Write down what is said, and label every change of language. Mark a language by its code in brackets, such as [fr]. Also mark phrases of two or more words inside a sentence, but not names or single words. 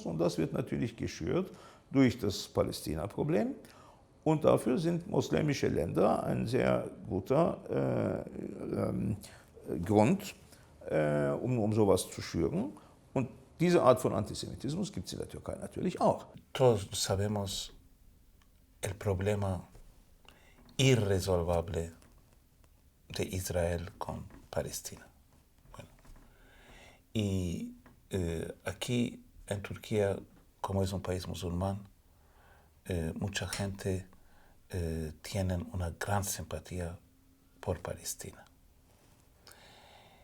[de] Und das wird natürlich geschürt durch das Palästina-Problem. Und dafür sind muslimische Länder ein sehr guter Grund, um sowas zu schüren. Und diese Art von Antisemitismus gibt es in der Türkei natürlich auch. [es] Todos sabemos el problema irresolvable de Israel con Palestina. Bueno, y aquí en Turquía, como es un país musulmán, mucha gente tiene una gran simpatía por Palestina.